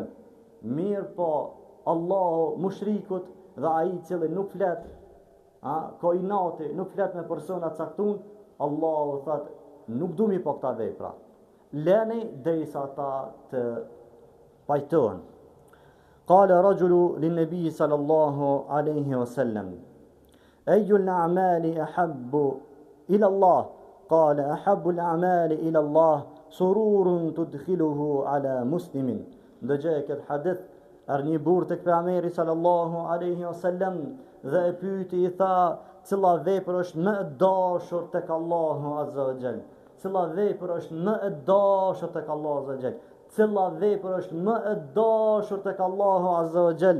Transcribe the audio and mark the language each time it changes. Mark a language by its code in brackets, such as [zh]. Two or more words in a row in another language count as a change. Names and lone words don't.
[sq] Mirë po, Allahu mushrikut dhe ai i cili nuk flet, ka inati, nuk flet me persona caktun, Allahu thot, nuk du mi po këta vepra. Leni derisa ata të pajtohen. [ar] قال رجل للنبي صلى الله عليه وسلم أي الأعمال أحب إلى الله قال أحب الأعمال إلى الله سرور تدخله على مسلم. [sq] Ndëgjej këtë hadith, një burr tek pejgamberi [ar] صلى الله عليه وسلم [sq] dhe e pyeti i tha, cila vepër është më e dashur tek Allahu [ar] عز وجل? [sq] Cila vepër është më e dashur tek Allahu [ar] عز وجل? [sq] Cila vepër është më e dashur tek Allahu [ar] عز وجل?